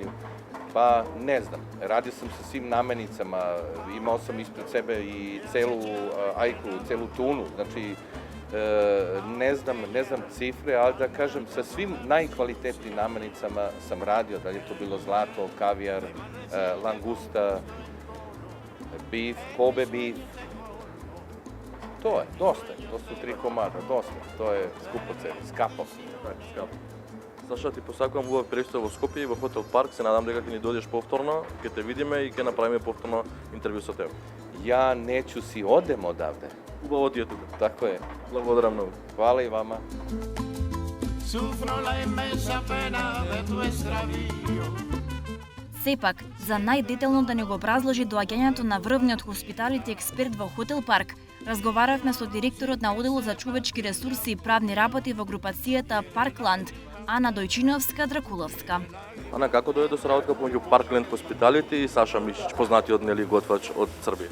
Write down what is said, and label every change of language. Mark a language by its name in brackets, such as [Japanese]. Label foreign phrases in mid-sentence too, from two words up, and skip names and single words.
[Serbian] Pa ne znam, radio sam sa svim namirnicama, imao sam ispred sebe i celu ajku, celu tunu, znači ne znam cifre, ali da kažem, sa svim najkvalitetnijim namirnicama sam radio, da li je to bilo zlato, kavijar, langusta, [English] beef, Kobe beef, [Serbian] To je, dosta. To su 3 komada, dosta. To je skupo cena, skapo. [Macedonian] Така, Саша, ти посакувам убав престој во Скопје и во хотел Парк. Се надам дека ќе ни дојдеш повторно, ќе те видиме и ќе направиме повторно интервју со тебе. [Serbian] Ja neću si odem odavde. [Macedonian] Убаво ти е тука. [Serbian] Tako je. [Macedonian] Благодарам многу. [Serbian] Hvala i vama. [Spanish] Sufro la inmensa pena de tu extravío. [Macedonian] Сепак, за најдетелно да ни го образложи доаѓањето на врвниот хоспиталити експерт во Хотел Парк, разговаравме со директорот на Оделот за човечки ресурси и правни работи во групацијата Паркланд, Ана Дојчиновска-Дракуловска. Ана, како дојде до соработка помеѓу Паркленд Хоспиталити и Саша Мишич, познатиот нели готвач од Србија?